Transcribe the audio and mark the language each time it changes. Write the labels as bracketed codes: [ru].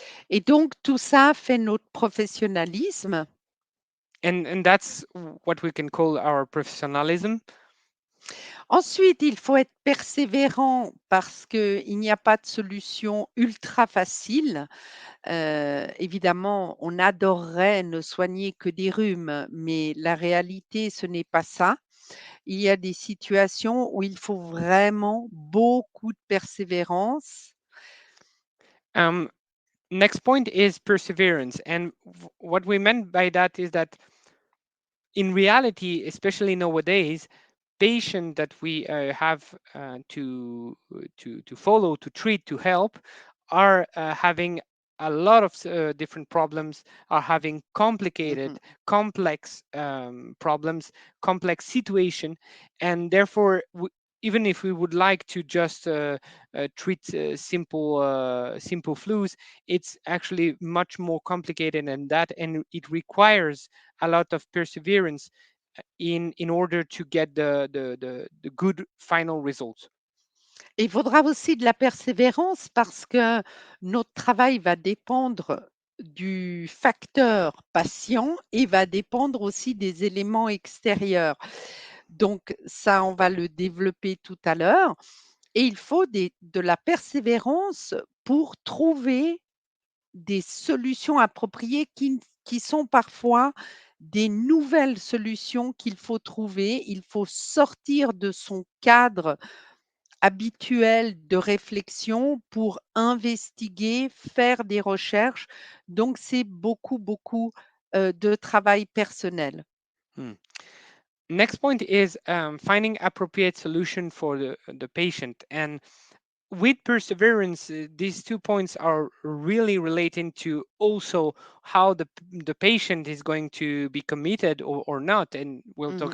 [fr] Et donc, tout ça fait notre professionnalisme. [en] And that's what we can call our professionalism. [fr] Ensuite, il faut être persévérant parce qu'il n'y a pas de solution ultra facile. Évidemment, on adorerait ne soigner que des rhumes, mais la réalité, ce n'est pas ça. Il y a des situations où il faut vraiment beaucoup de persévérance. [en] um, Next point is perseverance, and what we meant by that is that in reality, especially nowadays, patient that we have to follow, to treat, to help, are having a lot of different problems, are having complicated, Mmh. complex problems, complex situation, and therefore, even if we would like to just treat simple flus, it's actually much more complicated than that, and it requires a lot of perseverance in order to get the good final results. [fr] Et il faudra aussi de la persévérance parce que notre travail va dépendre du facteur patient et va dépendre aussi des éléments extérieurs. Donc ça, on va le développer tout à l'heure et il faut de la persévérance pour trouver des solutions appropriées qui sont parfois des nouvelles solutions qu'il faut trouver. Il faut sortir de son cadre habituel de réflexion pour investiguer, faire des recherches. Donc c'est beaucoup, beaucoup, de travail personnel. Hmm. [en] Next point is finding appropriate solution for the patient. And with perseverance, these 2 points are really relating to also how the patient is going to be committed or not. And we'll talk